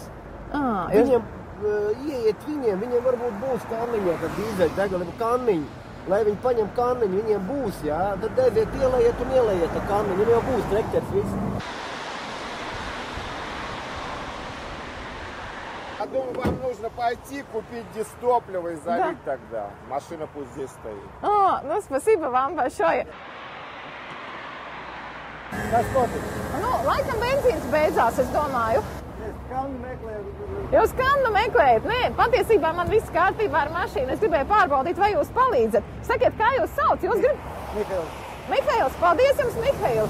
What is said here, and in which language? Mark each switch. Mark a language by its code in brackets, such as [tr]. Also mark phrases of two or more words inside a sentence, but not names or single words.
[lv] Jūs... Ieiet viņiem varbūt būs kanniņā, kad dīzeļdegviela kanniņi. Lai viņi paņem kanniņu, viņiem būs, jā. Tad aiziet ielējiet un ielējiet tā kanniņu, viņiem jau būs trekķers viss. [ru] Я думаю, вам нужно пойти купить дистопливо и залить тогда. Машина пусть здесь стоит. Ну, спасибо вам большое. [lv] Kas notiek? Nu, laikam benzīns beidzās, es domāju. Es kannu meklēju. Jūs kannu meklējat? Nē, patiesībā man viss kārtībā ar mašīnu. Es gribēju pārbaudīt, vai jūs palīdzat. Sakiet, kā jūs sauc? Jūs Mihails. Mihails, paldies jums, Mihails.